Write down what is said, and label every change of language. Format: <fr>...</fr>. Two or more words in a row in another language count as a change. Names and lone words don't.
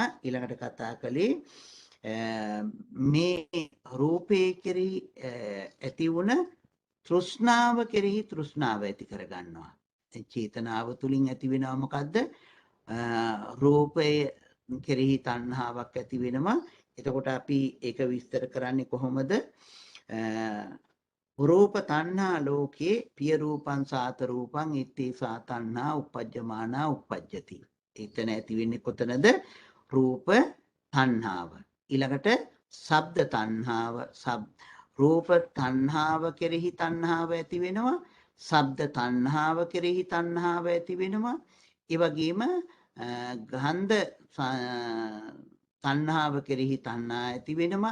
<si>ඊළඟට කතා කළේ මේ රූපේ කෙරෙහි ඇති වුණ තෘෂ්ණාව කෙරෙහි තෘෂ්ණාව ඇති කරගන්නවා. චේතනාව තුලින් ඇති වෙනවා මොකද්ද? රූපය කෙරෙහි තණ්හාවක් ඇති වෙනවා. එතකොට අපි ඒක විස්තර කරන්නේ කොහොමද?</si> <pi>රූප තණ්හා ලෝකේ පිය රූපං සාත රූපං ඉත්තේ සා තණ්හා uppajjamaana uppajjati.</pi> <si>එතන ඇති වෙන්නේ කොතනද? රූප තණ්හාව. ඊළඟට ශබ්ද තණ්හාව. රූප තණ්හාව කෙරෙහි තණ්හාව ඇති වෙනවා. ශබ්ද තණ්හාව කෙරෙහි තණ්හාව ඇති වෙනවා. ඒ වගේම ගන්ධ තණ්හාව කෙරෙහි තණ්හා ඇති වෙනවා.</si>